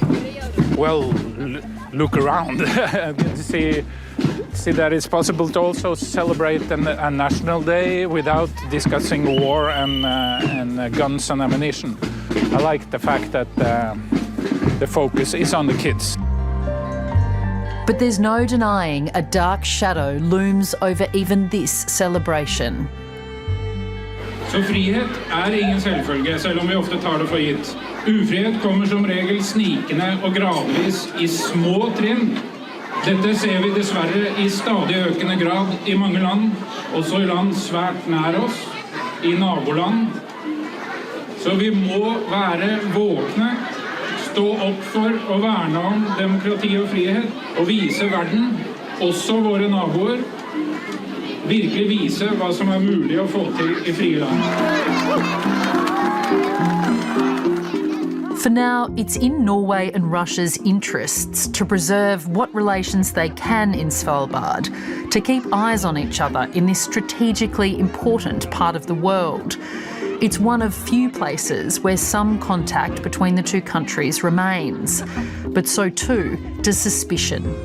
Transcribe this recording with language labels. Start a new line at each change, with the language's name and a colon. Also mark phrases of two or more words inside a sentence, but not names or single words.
English: Well, look around and see that it's possible to also celebrate a national day without discussing war and guns and ammunition. I like the fact that the focus is on the kids. But there's no denying a dark shadow looms over even this celebration.
Norwegian: Så frihet ingen selvfølge, selv om vi ofte tar det for gitt. Ufrihet kommer som regel snikende og gradvis I små trinn. Dette ser vi dessverre I stadig økende grad I mange land, også I land svært nær oss, I naboland. Så vi må være våkne, stå opp for å verne om demokrati og frihet, og vise verden, også våre naboer, virkelig vise hva som mulig å få til I frie land.
English: For now, it's in Norway and Russia's interests to preserve what relations they can in Svalbard, to keep eyes on each other in this strategically important part of the world. It's one of few places where some contact between the two countries remains, but so too does suspicion.